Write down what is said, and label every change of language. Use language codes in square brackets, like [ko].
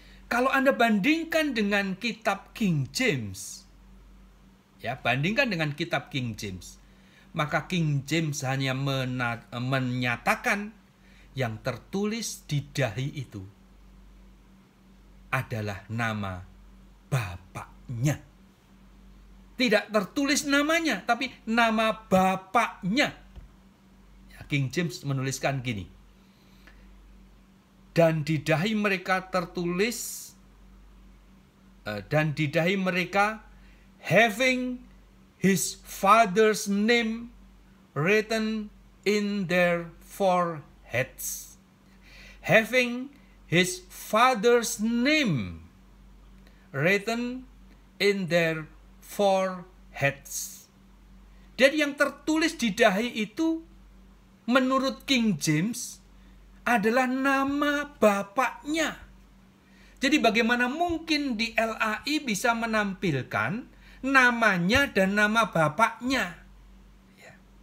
[id] Kalau Anda bandingkan dengan kitab King James, ya, bandingkan dengan kitab King James, maka King James hanya menyatakan yang tertulis di dahi itu adalah nama bapaknya. Tidak tertulis namanya, tapi nama bapaknya. Ya, King James menuliskan gini. Dan di dahi mereka tertulis, dan di dahi mereka [en] having his father's name written in their foreheads. Having his father's name written in their foreheads. [id] Dan yang tertulis di dahi itu menurut King James adalah nama bapaknya. Jadi bagaimana mungkin di LAI bisa menampilkan namanya dan nama bapaknya? Ya.